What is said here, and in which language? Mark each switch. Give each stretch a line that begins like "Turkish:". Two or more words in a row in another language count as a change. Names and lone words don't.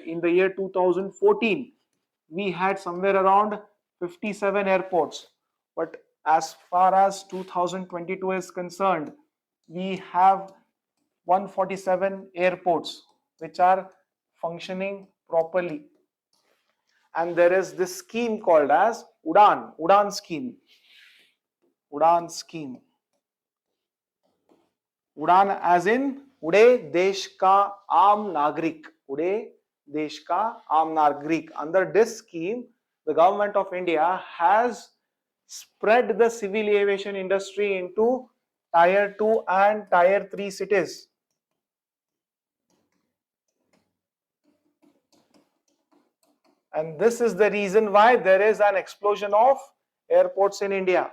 English: In the year 2014, we had somewhere around 57 airports. But as far as 2022 is concerned, we have 147 airports which are functioning properly. And there is this scheme called as Udan scheme. Udan scheme.
Hindi: उड़ान
English: as in
Hindi: उड़े देश का आम नागरिक. उड़े देश का आम नागरिक.
English: Under this scheme, the government of India has spread the civil aviation industry into tier 2 and tier 3 cities. And this is the reason why there is an explosion of airports in India.